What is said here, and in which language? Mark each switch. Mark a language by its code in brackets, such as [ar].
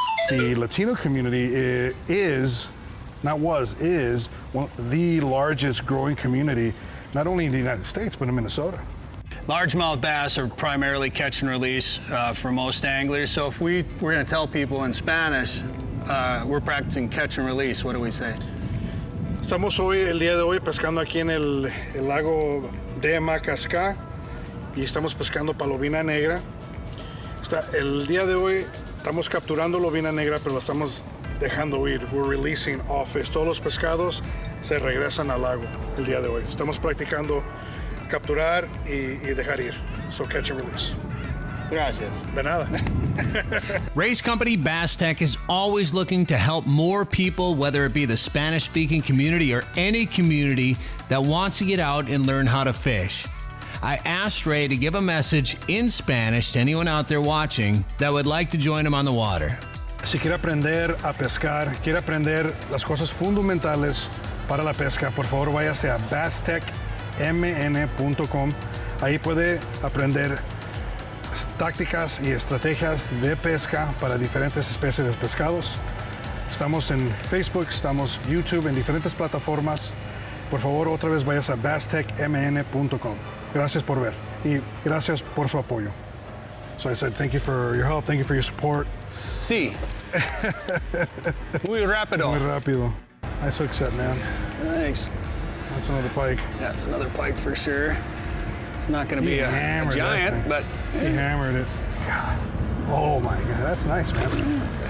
[en] The Latino community is one of the largest growing community, not only in the United States, but in Minnesota. Largemouth bass are primarily catch and release for most anglers. So if we're going to tell people in Spanish, we're practicing catch and release, what do we say? [es] Estamos el día de hoy pescando aquí en el lago de Macasca y estamos pescando palomina negra. El día de hoy estamos capturando lobina negra, pero la estamos dejando ir. [en] We're releasing off. [es] Todos los pescados se regresan al lago el día de hoy. Estamos practicando capturar y dejar ir. [en] So catch and release. [es] Gracias. De nada. [en] Ray's company, Bass Tech, is always looking to help more people, whether it be the Spanish-speaking community or any community that wants to get out and learn how to fish. I asked Ray to give a message in Spanish to anyone out there watching that would like to join him on the water. [es] Si quiere aprender a pescar, quiere aprender las cosas fundamentales para la pesca, por favor váyase a basstechmn.com. Ahí puede aprender tácticas y estrategias de pesca para diferentes especies de pescados. Estamos en Facebook, estamos en YouTube, en diferentes plataformas. Por favor, otra vez vayas a basstechmn.com. Gracias por ver y gracias por su apoyo. [en] So I said, thank you for your help, thank you for your support. [es] Sí. Muy rápido. Muy rápido. [en] Nice hook set, man. Thanks. That's another pike. Yeah, it's another pike for sure. It's not going to be a hammered that giant, thing. but He hammered it. God. Oh my God, that's nice, man.